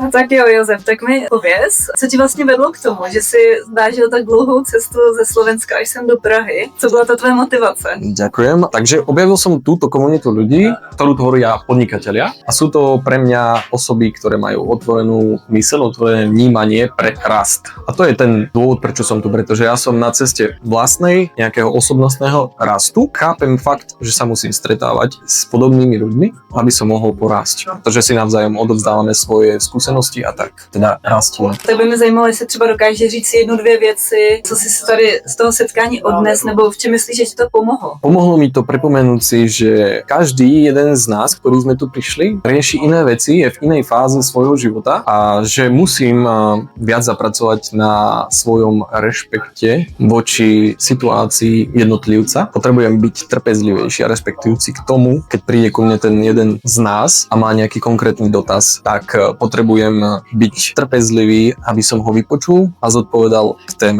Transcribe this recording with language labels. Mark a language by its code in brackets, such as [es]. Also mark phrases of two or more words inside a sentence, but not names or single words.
[cs] Tak jo, Josef, tak mi pověz, co ti vlastně vedlo k tomu, že si zdážil tak dlouhou cestu ze Slovenska až sem do Prahy? Co byla ta tvoje motivace? [sk] Ďakujem. Takže objavil som túto komunitu ľudí, ktorú tvoria podnikatelia a sú to pre mňa osoby, ktoré majú otvorenú myseľ, otvorené vnímanie pre rast. A to je ten dôvod, prečo som tu, pretože ja som na ceste vlastnej nejakého osobnostného rastu. Chápem fakt, že sa musím stretávať s podobnými ľuďmi, aby som mohol porásť. Pretože si navzájom odovzdávame svoje skúsenosti a tak teda rastíme. [cs] Tak by mě zajímalo, jestli třeba dokážeš říct jednu, dvě věci, co jsi si tady z toho setkání odnes, nebo v čem myslíš, že ti to pomohlo? [sk] Pomohlo mi to pripomenúť si, že každý jeden z nás, ktorí sme tu prišli, rieši iné veci, je v inej fáze svojho života a že musím viac zapracovať na svojom rešpekte voči situácii jednotlivca. Potrebujem byť trpezlivejší a respektujúci k tomu, keď príde ku mne ten jeden z nás a má nejaký konkrétny dotaz, tak potrebujem byť trpezlivý, aby som ho vypočul a zodpovedal k téme.